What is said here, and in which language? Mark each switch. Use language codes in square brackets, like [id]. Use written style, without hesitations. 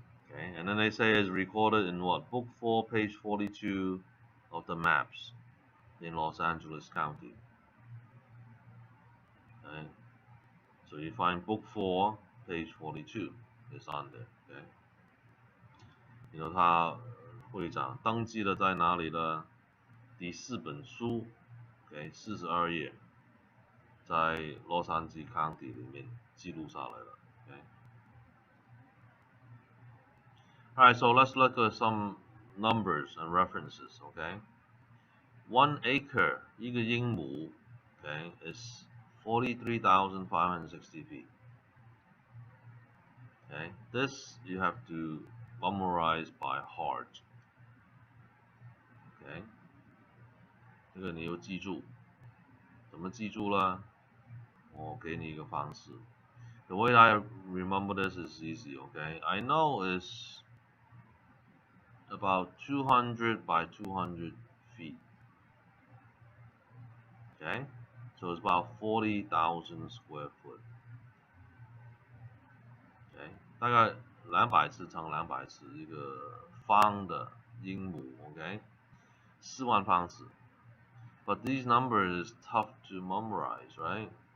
[en] Okay, and then they say it's recorded in what? Book 4, page 42 of the maps in Los Angeles County. Okay, so you find book 4, page 42 is on there. [zh] Okay, 他会长登记了在哪里呢？第4本书 ，OK， 42页，在洛杉矶 County 里面记录下来了。 Okay. [en] Alright, so let's look at some numbers and references. Okay, 1 acre 一个英亩 ，okay, is 43,560 feet. Okay, this you have to memorize by heart. [zh] Okay, 这个你要记住，怎么记住呢？我给你一个方式。 [en] The way I remember this is easy. Okay, I know it's about 200 by 200 feet. Okay, so it's about 40,000 square foot. [zh] Okay, 大概200次乘200次，一个方的英亩 ，OK， 4万方尺。 [en] But these numbers is tough to memorize, right?